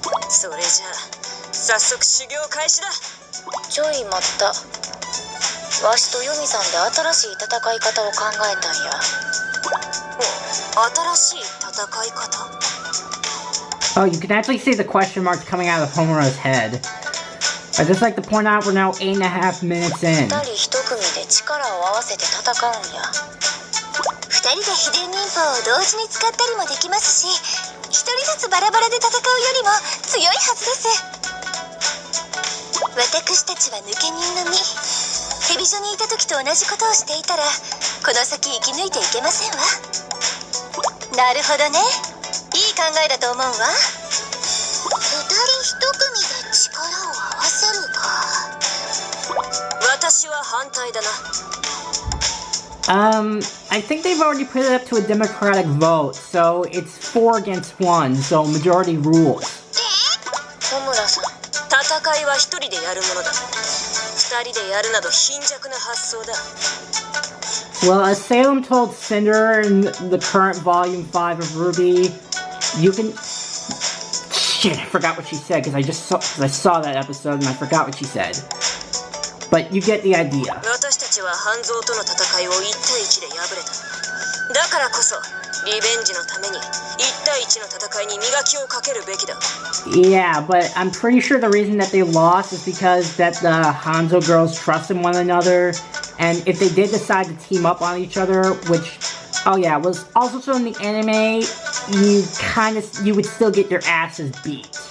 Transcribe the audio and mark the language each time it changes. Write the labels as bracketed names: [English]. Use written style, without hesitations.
[Japanese] それじゃあ早速修行開始だ。ちょい待った。わしとユミさんで新しい戦い方を考えたんや。新しい戦い方？ [English] Oh, you can actually see the question marks coming out of Homura's head. I'd just like to point out we're now 8.5 minutes in. [Japanese] 2人一組で力を合わせて戦うんや。2人で秘伝忍法を同時に使ったりもできますし、1人ずつバラバラで戦うよりも強いはずです。私たちは抜け人の身。ヘビジョにいた時と同じことをしていたら、この先生き抜いていけませんわ。なるほどね。いい考えだと思うわ。 2人一組で力を合わせるか。私は反対だな。 [English] I think they've already put it up to a democratic vote, so it's 4 against 1, so majority rules. [Japanese] ホムラさん、戦いは一人でやるものだ。2人でやるなど貧弱な発想だ。 [English] Well, as Salem told Cinder in the current Volume 5 of Ruby, you can... Shit, I forgot what she said, because I saw that episode and I forgot what she said. But you get the idea. [Japanese] 私たちは半蔵との戦いを1対1で敗れた。だからこそ、リベンジのために1対1の戦いに磨きをかけるべきだ。 [English] Yeah, but I'm pretty sure the reason that they lost is because that the Hanzo girls trust in one another, and if they did decide to team up on each other, which, oh yeah, was also shown in the anime, you would still get your asses beat.